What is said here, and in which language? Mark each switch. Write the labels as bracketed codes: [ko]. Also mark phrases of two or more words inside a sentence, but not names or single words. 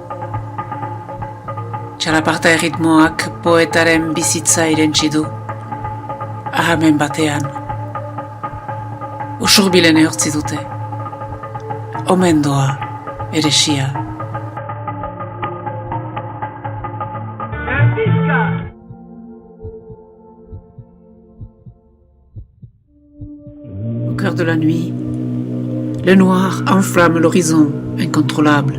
[eu] Txalaparta erritmoak poetaren bizitza irentsi du, ahamen batean. Usurbilen ehortzi dute, omen doa eresia. [fr] Au cœur de la nuit, le noir enflamme l'horizon incontrôlable.